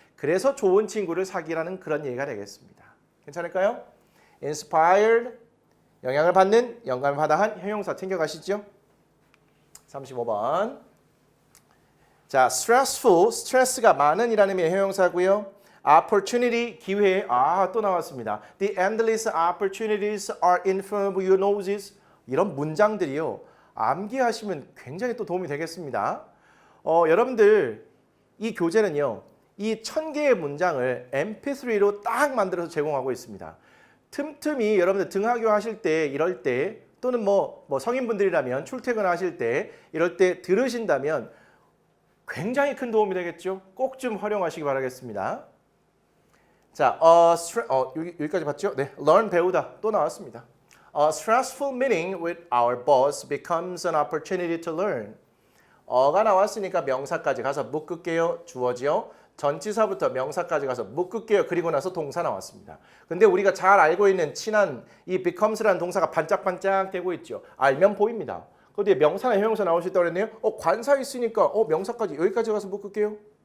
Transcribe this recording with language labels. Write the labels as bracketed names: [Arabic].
[Korean] 그래서 좋은 친구를 사귀라는 그런 얘기가 되겠습니다. 괜찮을까요? inspired, 영향을 받는, 영감을 받아 한 형용사 챙겨가시죠. 35번. 자, stressful, 스트레스가 많은 이라는 의미의 형용사고요. opportunity, 기회, 또 나왔습니다. [English] The endless opportunities are in front of your noses. [Korean] 이런 문장들이요. 암기하시면 굉장히 또 도움이 되겠습니다. 여러분들 이 교재는요. 이 1000개의 문장을 mp3로 딱 만들어서 제공하고 있습니다. 틈틈이 여러분들 등하교 하실 때 이럴 때 또는 뭐 성인분들이라면 출퇴근하실 때 이럴 때 들으신다면 굉장히 큰 도움이 되겠죠. 꼭 좀 활용하시기 바라겠습니다. 자, 여기까지 봤죠? 네, learn 배우다 또 나왔습니다. [English] A stressful meeting with our boss becomes an opportunity to learn. [Korean] 어가 나왔으니까 명사까지 가서 묶을게요. 주어지요. 전치사부터 명사까지 가서 묶을게요. 그리고 나서 동사 나왔습니다. 근데 우리가 잘 알고 있는 친한 이 becomes라는 동사가 반짝반짝 되고 있죠. 알면 보입니다. 그 뒤에 명사나 형용사 나올 수 있다고 그랬네요. 관사 있으니까 명사까지 여기까지 가서 묶을게요.